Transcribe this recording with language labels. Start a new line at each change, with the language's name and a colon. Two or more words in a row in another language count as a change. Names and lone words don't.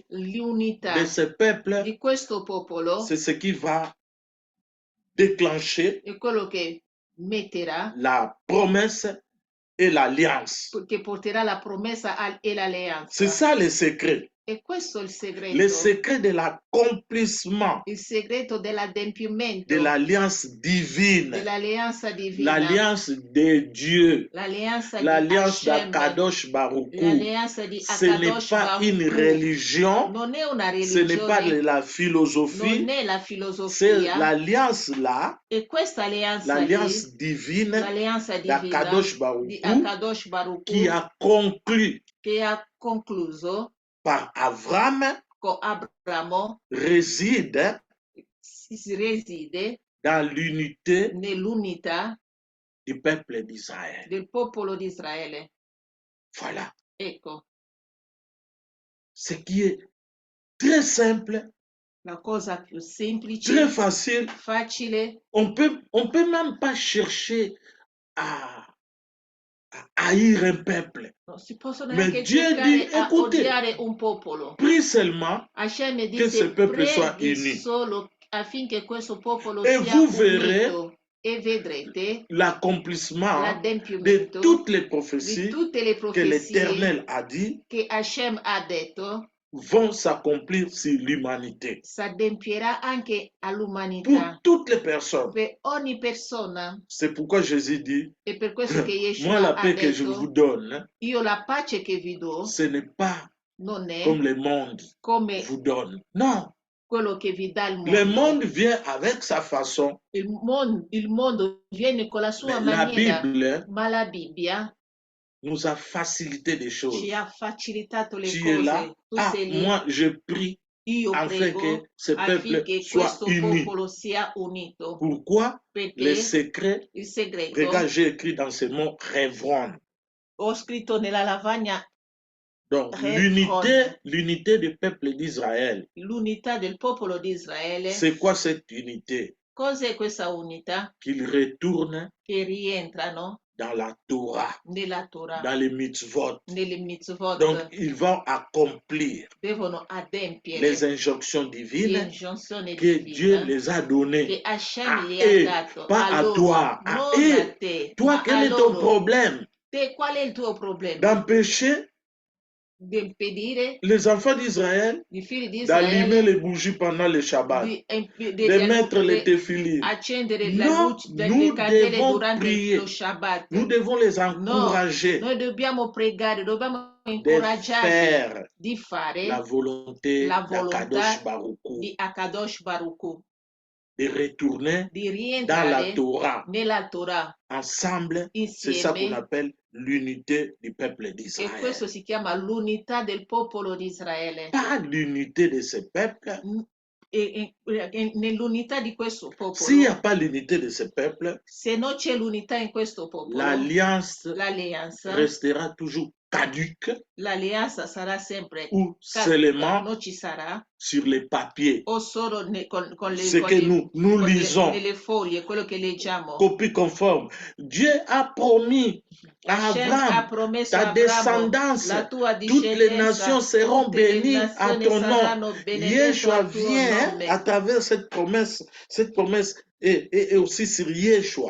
Italian: L'unità
French: de ce peuple,
Italian: di questo popolo
French: c'est ce qui va déclencher
Italian: è quello che metterà,
French: la promesse et l'alliance.
Italian: che porterà la promessa e
French: C'est
Italian: l'alleanza.
French: ça le secret.
Italian: E questo è il
French: Le
Italian: segreto.
French: secret de l'accomplissement
Italian: Il segreto
French: de
Italian: dell'adempimento
French: l'alliance divine,
Italian: dell'alleanza divina,
French: l'alliance de Dieu,
Italian: l'alleanza di
French: l'alliance Hashem, d'Akadosh Baruch Hu.
Italian: l'alleanza di
French: Ce n'est
Italian: Akadosh
French: pas une
Italian: Baruch Hu.
French: religion,
Italian: Non è una
French: ce n'est pas de
Italian: religione,
French: la
Italian: non
French: philosophie,
Italian: è la
French: c'est
Italian: filosofia.
French: l'alliance là,
Italian: E questa alleanza lì,
French: l'alliance divine
Italian: l'alleanza divina
French: d'Akadosh Baruch
Italian: di
French: Hu
Italian: Akadosh Baruch
French: qui
Italian: Hu,
French: a conclu
Italian: che ha concluso
French: par Avram
Italian: con Abramo,
French: réside
Italian: si reside
French: dans l'unité
Italian: nell'unità
French: du peuple d'Israël.
Italian: del popolo di Israele.
French: Voilà.
Italian: Ecco,
French: Ce qui est très simple,
Italian: la cosa più semplice,
French: très facile.
Italian: facile.
French: On peut même pas chercher à haïr un peuple.
Italian: Non si possono
French: Mais
Italian: neanche
French: Dieu dit,
Italian: cercare a
French: écoutez,
Italian: odiare un popolo.
French: prie seulement
Italian: Hashem
French: que ce
Italian: dice
French: peuple soit
Italian: preghi
French: uni.
Italian: solo affinché questo popolo
French: Et
Italian: sia
French: vous verrez
Italian: unito e vedrete
French: l'accomplissement de
Italian: l'adempimento
French: toutes les
Italian: di
French: prophéties
Italian: tutte le
French: que
Italian: profezie
French: l'Éternel a dit
Italian: che Hashem ha detto
French: vont s'accomplir sur l'humanité.
Italian: s'adempierà anche
French: Pour
Italian: all'umanità,
French: toutes les personnes.
Italian: per ogni persona.
French: C'est pourquoi Jésus dit,
Italian: E per questo che
French: moi la
Italian: Yeshua ha
French: paix que je vous
Italian: detto,
French: donne,
Italian: io la pace che vi do
French: ce n'est pas
Italian: non è
French: comme le monde
Italian: come
French: vous donne. Non,
Italian: quello che vi dà il
French: le
Italian: mondo.
French: monde vient avec sa façon.
Italian: Il mondo viene con la sua
French: Mais la
Italian: maniera,
French: Bible
Italian: ma la Bibbia
French: nous a facilité des choses.
Italian: ci ha facilitato le
French: Tu es là,
Italian: cose. Tu sei lì,
French: moi je prie
Italian: io
French: afin
Italian: prego
French: que ce peuple
Italian: affinché
French: soit
Italian: questo
French: uni.
Italian: popolo sia unito.
French: Pourquoi? Le
Italian: Perché
French: secret,
Italian: il segreto,
French: regarde, j'ai écrit dans ce mot Révron.
Italian: ho scritto nella lavagna
French: Donc Révron, l'unité du peuple d'Israël.
Italian: l'unità del popolo di Israele.
French: C'est quoi cette unité?
Italian: Cos'è questa unità?
French: Qu'ils retournent
Italian: Che rientrano
French: dans la Torah,
Italian: nella Torah,
French: dans les mitzvot.
Italian: nelle mitzvot,
French: Donc ils vont accomplir
Italian: devono adempiere
French: les injonctions
Italian: le
French: divines
Italian: ingiunzioni
French: que Dieu
Italian: divine
French: les a données
Italian: che Hashem
French: à
Italian: gli ha
French: eux,
Italian: dato
French: pas
Italian: a
French: à
Italian: loro,
French: toi, à
Italian: non
French: eux.
Italian: a te,
French: Toi,
Italian: ma a
French: quel est ton
Italian: loro.
French: problème?
Italian: Te, qual è il tuo problema?
French: D'empêcher
Italian: Di impedire
French: les enfants d'Israël
Italian: i figli di
French: d'allumer
Italian: Israele
French: les bougies pendant le Shabbat,
Italian: di
French: de mettre les téfilines.
Italian: accendere la
French: Non,
Italian: luce delle
French: nous
Italian: candele
French: devons
Italian: durante
French: prier.
Italian: lo Shabbat.
French: Nous devons les
Italian: No,
French: encourager
Italian: noi dobbiamo pregare, dobbiamo
French: de
Italian: incoraggiarli
French: faire
Italian: di
French: la
Italian: fare
French: volonté
Italian: la
French: d'Akadosh
Italian: volontà
French: Baruch Hu,
Italian: di Akadosh Baruch Hu,
French: de retourner
Italian: di
French: dans la
Italian: rientrare
French: Torah.
Italian: nella Torah
French: Ensemble, c'est ça qu'on
Italian: insieme,
French: appelle l'unité du peuple
Italian: e
French: d'Israël.
Italian: questo si chiama l'unità del popolo di Israele.
French: Pas l'unité de ce peuple,
Italian: nell'unità di questo
French: S'il n'y a
Italian: popolo,
French: pas l'unité de ce peuple,
Italian: se non c'è l'unità in questo popolo,
French: l'alliance
Italian: l'alleanza
French: restera toujours caduque
Italian: sarà sempre
French: ou
Italian: caduca,
French: seulement
Italian: non ci sarà,
French: sur les papiers.
Italian: o solo
French: Ce que nous lisons,
Italian: nelle foglie, quello che leggiamo.
French: copie conforme. Dieu a promis à
Italian: Hashem ha
French: Abraham,
Italian: promesso
French: ta
Italian: a Abramo,
French: descendance,
Italian: la tua
French: toutes les nations
Italian: discendenza,
French: seront
Italian: tutte le
French: bénies à
Italian: nazioni
French: ton nom.
Italian: saranno benedette
French: Yeshua
Italian: al tuo
French: vient
Italian: nome.
French: à travers cette promesse et aussi sur Yeshua.